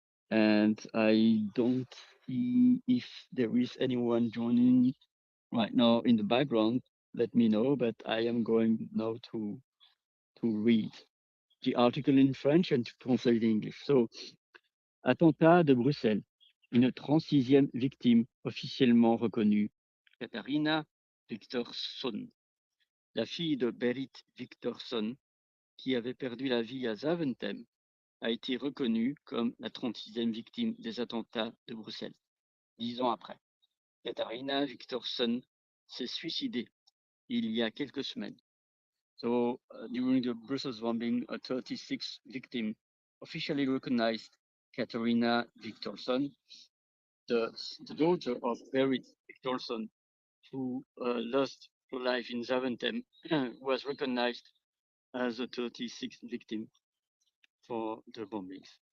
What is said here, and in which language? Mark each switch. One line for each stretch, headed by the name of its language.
English: And I don't see if there is anyone joining right now in the background. Let me know, but I am going now to read the article in French and to translate in English.
French: So, attentat de Bruxelles. Une 36e victime officiellement reconnue, Katharina Victorson. La fille de Berit Victorson, qui avait perdu la vie à Zaventem, a été reconnue comme la 36e victime des attentats de Bruxelles. 10 ans après, Katharina Victorson s'est suicidée il y a quelques semaines.
English: So, during the Brussels bombing, a 36th victim officially recognized Katharina Victorson, the daughter of Berit Victorson, who lost her life in Zaventem, was recognized as a 36th victim for the bombings.